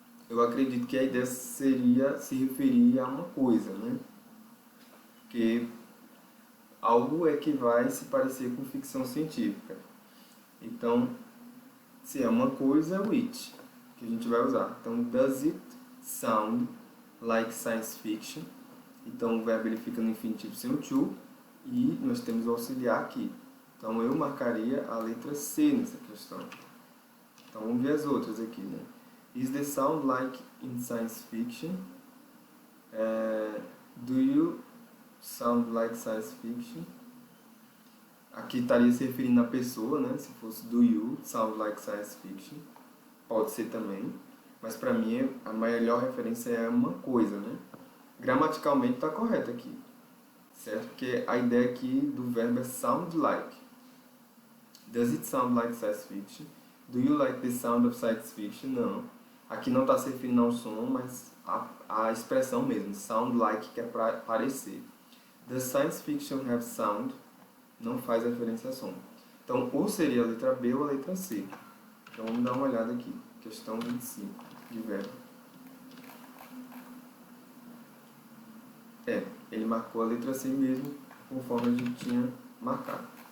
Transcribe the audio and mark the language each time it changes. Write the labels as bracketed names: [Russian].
[Portuguese] Eu acredito que a ideia seria se referir a uma coisa, né? Porque algo é que vai se parecer com ficção científica. Então, se é uma coisa, é o it, que a gente vai usar. [English] Então, does it sound like science fiction? [Portuguese] Então, o verbo ele fica no infinitivo sem o to, e nós temos o auxiliar aqui. Então, eu marcaria a letra C nessa questão. Então, vamos ver as outras aqui, né? [English] Is the sound like in science fiction? Do you sound like science fiction? [Portuguese] Aqui estaria se referindo à pessoa, né? Se fosse [English] do you sound like science fiction. [Portuguese] Pode ser também. Mas para mim, a melhor referência é uma coisa, né? Gramaticalmente está correto aqui. Certo? Porque a ideia aqui do verbo é sound like. [English] Does it sound like science fiction? Do you like the sound of science fiction? [Portuguese] Não. Aqui não está se referindo ao som, mas a expressão mesmo. Sound like, que é para parecer. [English] Does science fiction have sound? [Portuguese] Não faz referência a som. Então, ou seria a letra B ou a letra C. Então, vamos dar uma olhada aqui. Questão 25, de verbo. Ele marcou a letra C mesmo, conforme a gente tinha marcado.